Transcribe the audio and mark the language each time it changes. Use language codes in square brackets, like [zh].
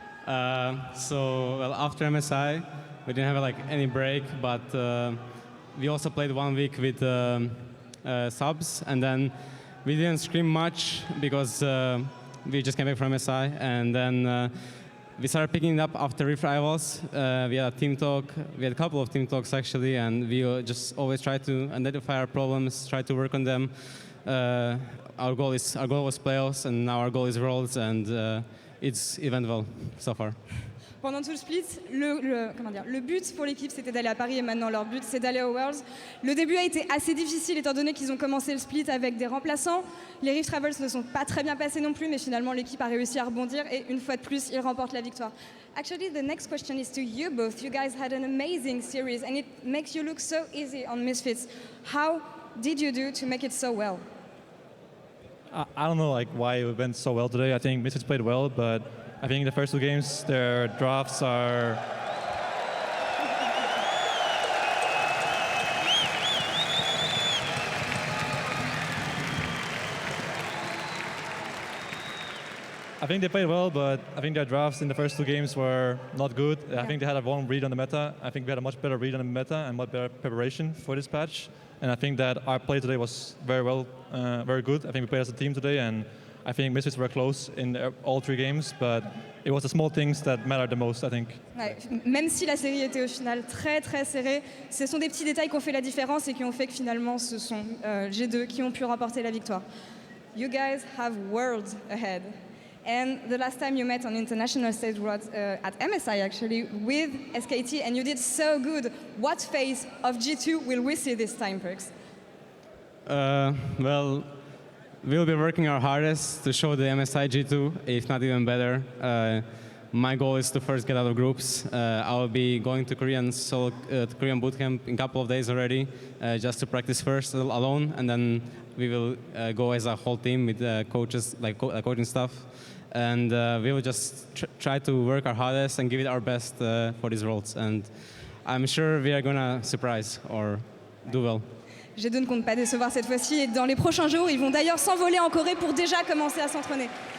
[en] Well, after MSI, we didn't have like any break, but we also played 1 week with subs, and then we didn't scrim much because we just came back from MSI, and then we started picking it up after revivals. We had a team talk, we had a couple of team talks actually, and we just always try to identify our problems, try to work on them. Our goal was playoffs, and now our goal is Worlds, and it's event well so far. [fr] Pendant tout le split, le but pour l'équipe, c'était d'aller à Paris, et maintenant leur but, c'est d'aller aux Worlds. Le début a été assez difficile, étant donné qu'ils ont commencé le split avec des remplaçants. Les Rift Travels ne sont pas très bien passés non plus, mais finalement l'équipe a réussi à rebondir, et une fois de plus, ils remportent la victoire. [en] Actually, the next question is to you both. You guys had an amazing series, and it makes you look so easy on Misfits. How did you do to make it so well? I don't know why it went so well today. I think Misfits played well, but I think the first 2 games, their drafts are... I think they played well, but I think their drafts in the first 2 games were not good. Yeah. I think they had a wrong read on the meta. I think we had a much better read on the meta and much better preparation for this patch. And I think that our play today was very good. I think we played as a team today, and I think Misfits were close in all 3 games, but it was the small things that mattered the most, I think. [fr] Ouais, même si la série était au final très très serrée, ce sont des petits détails qui ont fait la différence et qui ont fait que finalement ce sont G2 qui ont pu remporter la victoire. [en] You guys have Worlds ahead. And the last time you met on international stage was at MSI actually with SKT, and you did so good. What phase of G2 will we see this time, Perkz? Well, we'll be working our hardest to show the MSI G2, if not even better. My goal is to first get out of groups. I'll be going to Korean bootcamp in a couple of days already, just to practice first alone, and then we will go as a whole team with coaches, like coaching staff, and we will just try to work our hardest and give it our best for these roles. And I'm sure we are gonna surprise or do well. [fr] G2 ne compte pas décevoir cette fois-ci, et dans les prochains jours, ils vont d'ailleurs s'envoler en Corée pour déjà commencer à s'entraîner.